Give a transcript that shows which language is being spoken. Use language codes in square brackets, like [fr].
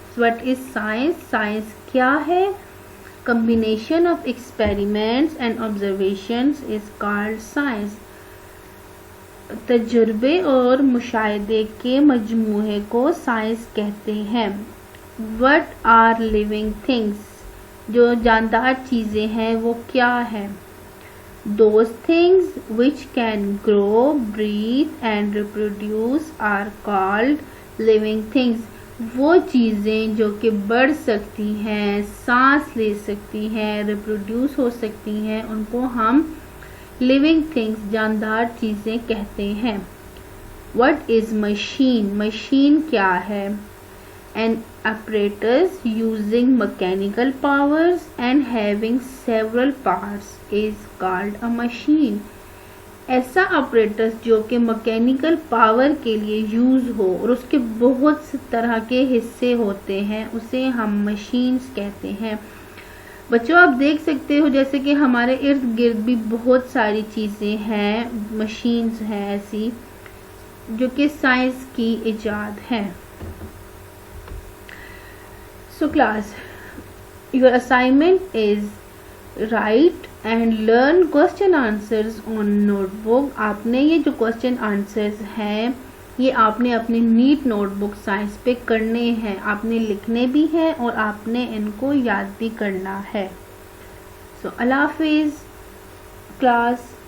[en] What is science? [ur] Science کیا ہے؟ [en] Combination of experiments and observations is called science. [ur] تجربے اور مشاہدے کے مجموعے کو سائنس کہتے ہیں. [en] What are living things؟ [ur] جو جاندار چیزیں ہیں وہ کیا ہیں؟ [en] Those things which can grow, breathe and reproduce are called living things. [ur] وہ چیزیں جو کہ بڑھ سکتی ہیں، سانس لے سکتی ہیں، ریپروڈیوس ہو سکتی ہیں، ان کو ہم لیونگ تھنگس، جاندار چیزیں کہتے ہیں. [en] What is machine? [ur] مشین کیا ہے؟ [en] An apparatus using mechanical powers and having several parts is called a machine. [ur] ایسا آپریٹس جو کہ مکینیکل پاور کے لیے یوز ہو اور اس کے بہت سے طرح کے حصے ہوتے ہیں، اسے ہم مشینز کہتے ہیں. بچوں آپ دیکھ سکتے ہو جیسے کہ ہمارے ارد گرد بھی بہت ساری چیزیں ہیں، مشینز ہیں ایسی جو کہ سائنس کی ایجاد ہے. [en] So class, your assignment is write and learn question answers on notebook. [ur] آپ نے یہ جو question answers ہیں یہ آپ نے اپنی نیٹ نوٹ بک سائنس پہ کرنے ہیں، آپ نے لکھنے بھی ہیں اور آپ نے ان کو یاد بھی کرنا ہے. So اللہ حافظ کلاس.